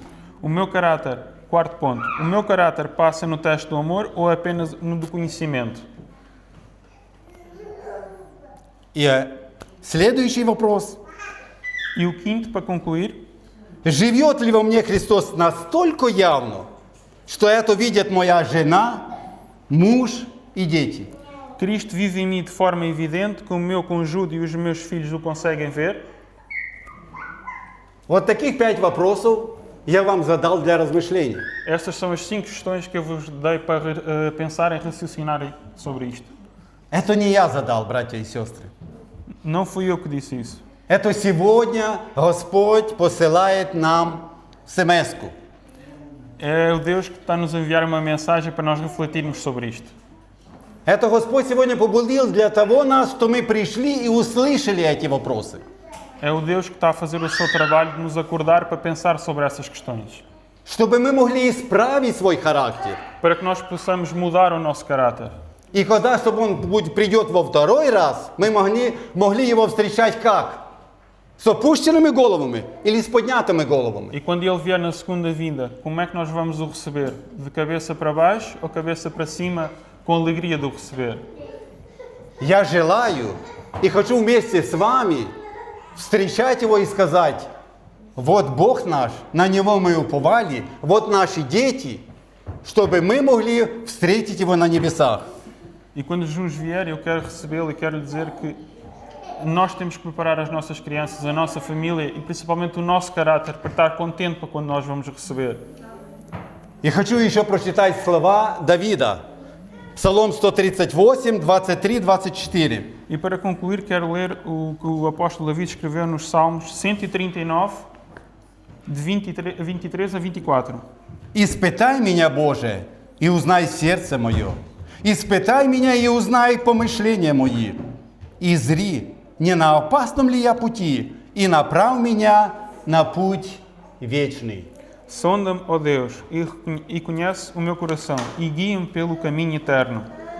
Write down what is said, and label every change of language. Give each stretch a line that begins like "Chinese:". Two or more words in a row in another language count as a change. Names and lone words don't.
Portuguese: O meu caráter, quarto ponto, o meu caráter passa no teste do amor ou apenas no do conhecimento?
Russian: И следующий вопрос.
Portuguese: E o quinto, para concluir,
Russian: Живет ли во мне Христос настолько явно, что это видят моя жена, муж и дети?
Portuguese: Cristo vive em mim de forma evidente, como o meu cônjuge e os meus filhos o conseguem ver?
Russian: Вот таких 5 вопросов я вам задал для размышления.
Portuguese: Estas são as 5 questões que eu vos dei para pensar e raciocinar sobre isto.
Russian: Это не я задал, братья и сестры.
Portuguese: Não fui eu que disse isso.
Russian: Это сегодня Господь посылает нам смс-ку.
Portuguese: É o Deus que está a nos enviar uma mensagem para nós refletirmos sobre isto.
Russian: Это Господь сегодня побудил для того нас, что мы пришли и услышали эти вопросы.
Portuguese: É o Deus que está a fazer o seu trabalho de nos acordar para pensar sobre essas questões.
Russian: Чтобы мы могли исправить свой характер.
Portuguese: Para que nós possamos mudar o nosso caráter.
Russian: И когда, чтобы он придет во второй раз, мы могли его встречать как? С опущенными головами или с поднятыми головами?
Portuguese: E quando Ele vier na segunda vinda, como é que nós vamos o receber? De cabeça para baixo ou cabeça para cima, com alegria de o receber?
Russian: Я желаю и хочу вместе с вами встречать его и сказать: вот Бог наш, на Него мы уповали, вот наши дети, чтобы мы могли встретить Его на небесах.
Portuguese: E quando Jesus vier, eu quero recebê-lo e quero lhe dizer que nós temos que preparar as nossas crianças, a nossa família e principalmente o nosso caráter para estar contente para quando nós vamos receber.
Russian: И хочу еще прочитать слова Давида. Псалом 138, 23, 24.
Portuguese: E para concluir, quero ler o que o apóstolo David escreveu nos Salmos 139, de 23 a 24.
Russian: «Испытай меня, Боже, и узнай сердце мое. Испытай меня и узнай помышления мои. И зри, не на опасном ли я пути, и направь меня на путь вечный».
Portuguese: Sonda-me, ó Deus, e conhece o meu coração, e guia-me pelo caminho eterno.